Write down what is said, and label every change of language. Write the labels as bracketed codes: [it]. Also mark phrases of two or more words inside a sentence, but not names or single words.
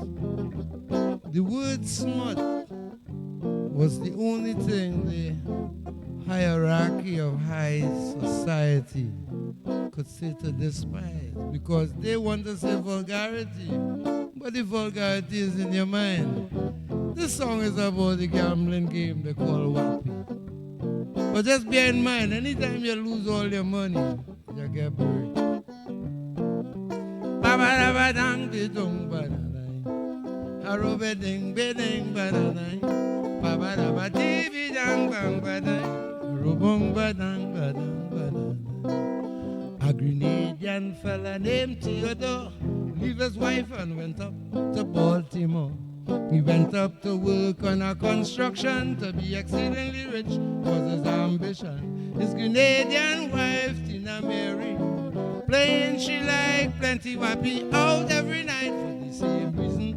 [en] The word smut was the only thing the hierarchy of high society could say to despise, because they want to say vulgarity, but the vulgarity is in your mind. This song is about the gambling game they call wappy. But just bear in mind, anytime you lose all your money, you get buried. Arobeding, beding, badang, babadaba, divi, dang, bang, badang, robong, badang, badang, badang. A Grenadian fella named Theodore leave his wife and went up to Baltimore. He went up to work on a construction. To be exceedingly rich was his ambition. His Grenadian wife, Tina Mary, playing she like plenty wappy out every night for the same reason.